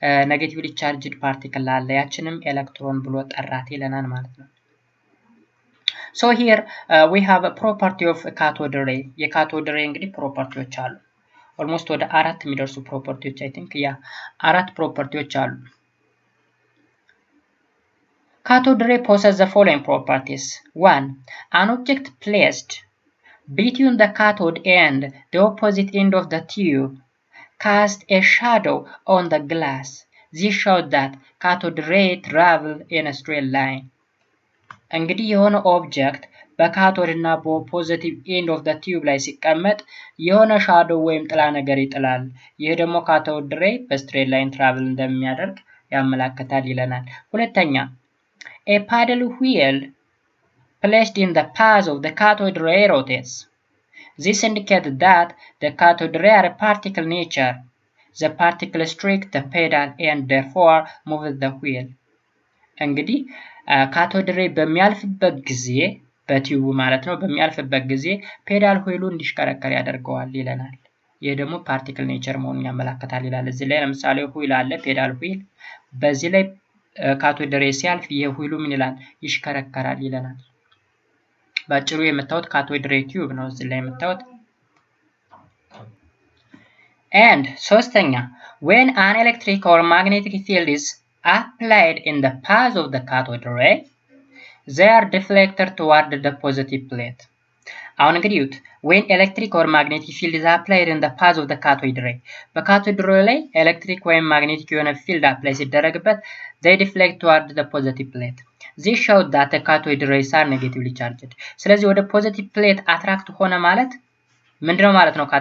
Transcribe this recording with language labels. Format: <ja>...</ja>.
<am>ኔጋቲቭሊ ቻርጅድ ፓርቲክል አለ። ያችንም ኤሌክትሮን ብሎ ጠራት ይለናል ማለት ነው።</am> <en>So here we have a property of cathode ray.</en> <am>የካቶድ ሬይ እንግዲህ ፕሮፐርቲዎች አሉ። ኦልሞስት ወደ 4 የሚደርሱ ፕሮፐርቲዎች አይ ቲንክ 4 ፕሮፐርቲዎች አሉ።</am> <en>Cathode ray possess the following properties. 1. An object placed between the cathode and the opposite end of the tube cast a shadow on the glass. This showed that cathode ray travel in a straight line.</en> <am>እንግዲህ የሆነ ኦብጀክት በካቶድ እና በፖዚቲቭ ኤንድ ኦፍ ዘ ቲዩብ ላይ ሲቀመጥ የሆነ ሻዶው ወይም ጥላ ነገር ይጥላል። ይሄ ደግሞ ካቶድ ሬይ በስትሬት ላይን ትራቭል እንደሚያደርግ ያመለክታል ይለናል። ሁለተኛ</am> <en>a paddle wheel placed in the path of the cathode ray rotates. This indicates that the cathode ray are a particle nature. The particle strike the pedal and therefore moves the wheel.</en> <am>እንግዲህ ካቶድ ሬይ በሚያልፍበት ጊዜ በቲዩቡ ማለት ነው በሚያልፍበት ጊዜ ፔዳል ዌሉ እንዲሽከረከር ያደርገዋል ይለናል። ይሄ ደግሞ ፓርቲክል ኔቸር መሆኑን ያመለክታል ይላል። እዚህ ላይ ለምሳሌ ዌል አለ፣ ፔዳል ዌል። በዚህ ላይ ካቶድ ሬይ ሲያልፍ ይሄ ዌሉ ምን ይላል? ይሽከረከራል ይለናል። ባጭሩ የምታዩት ካቶድ ሬይ ቲዩብ ነው እዚህ ላይ የምታዩት።</am> <en>and ሶስተኛ when an electric or magnetic field is applied in the path of the cathode ray, they are deflected toward the positive plate.</en> <am>አሁን እንግዲህ ዩት</am> <en>when electric or magnetic field is applied in the path of the cathode ray,</en> <am>በካቶድ ሬይ ላይ ኤሌክትሪክ ወይም ማግኔቲክ የሆነ ፊልድ አፕላይ ሲደረግበት</am> <en>they deflect toward the positive plate. This showed that the cathode rays are negatively charged.</en> <am>ስለዚህ ወደ ፖዚቲቭ ፕሌት አትራክት ሆነ ማለት ምንድነው ማለት ነው?</am>